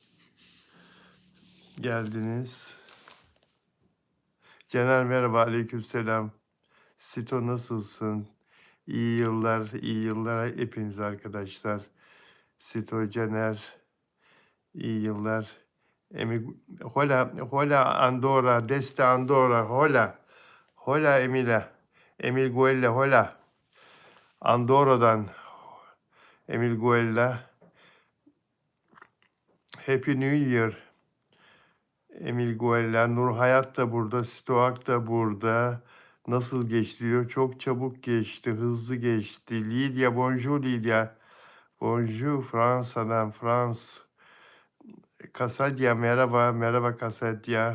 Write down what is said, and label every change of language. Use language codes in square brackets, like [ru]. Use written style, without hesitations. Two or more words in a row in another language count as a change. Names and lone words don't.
[tr] Geldiniz. Caner merhaba, aleykümselam. Sito nasılsın? İyi yıllar, iyi yıllar hepiniz arkadaşlar. Sito Caner, iyi yıllar. [es] Hola Andorra, Deste Andorra, hola. Hola Emila, Emil Guella, hola. [tr] Andorra'dan Emil Guella. [en] Happy New Year. [tr] Emil Guella, Nur Hayat da burada, Stoak da burada. Nasıl geçti diyor. Çok çabuk geçti, hızlı geçti. [fr] Lydia, bonjour Lydia. [tr] Bonjour Fransa'dan, Frans. Kasadya, merhaba, merhaba Kasadya.